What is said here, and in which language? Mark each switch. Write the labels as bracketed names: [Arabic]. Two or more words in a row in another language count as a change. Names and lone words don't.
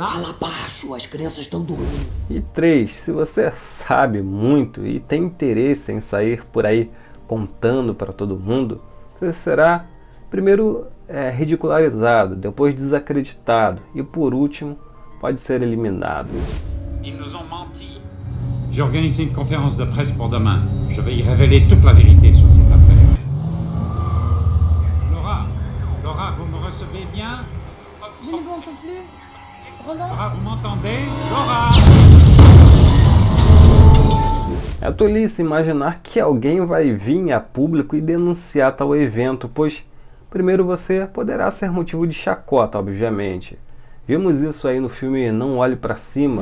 [Portuguese] Fala baixo, as crianças estão dormindo. E 3. Se você sabe muito e tem interesse em sair por aí contando para todo mundo, você será primeiro ridicularizado, depois desacreditado e por último pode ser eliminado. [French] Ils nous ont menti. J'ai organisé une conférence de presse pour demain. Je vais y révéler toute la vérité sur cette affaire. Laura, vous me recevez bien? Je ne vous entends plus. Roland? Laura, vous m'entendez? Laura! [Portuguese] É tolice imaginar que alguém vai vir a público e denunciar tal evento, pois primeiro você poderá ser motivo de chacota, obviamente. Vimos isso aí no filme Não Olhe Pra Cima.